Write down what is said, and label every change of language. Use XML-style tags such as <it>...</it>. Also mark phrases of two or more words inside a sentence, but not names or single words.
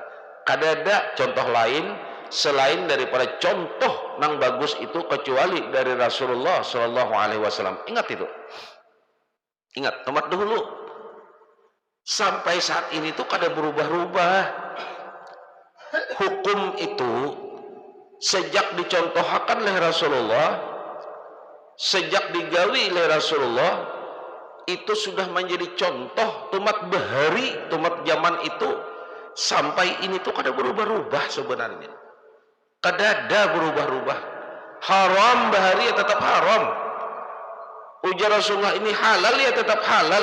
<bjn>Kadada contoh lain selain daripada contoh yang bagus itu kecuali dari Rasulullah SAW. Ingat itu, ingat tempat dahulu sampai saat ini tuh kada berubah-ubah.</bjn> <id>Hukum itu sejak dicontohkan oleh Rasulullah,</id> <bjn>sejak digawi oleh Rasulullah, itu sudah menjadi contoh tumat bahari, tumat zaman itu sampai ini tuh kada berubah-ubah sebenarnya. Kada ada berubah-ubah. Haram bahari ya tetap haram. Ujar Rasulullah ini halal ya tetap halal.</bjn>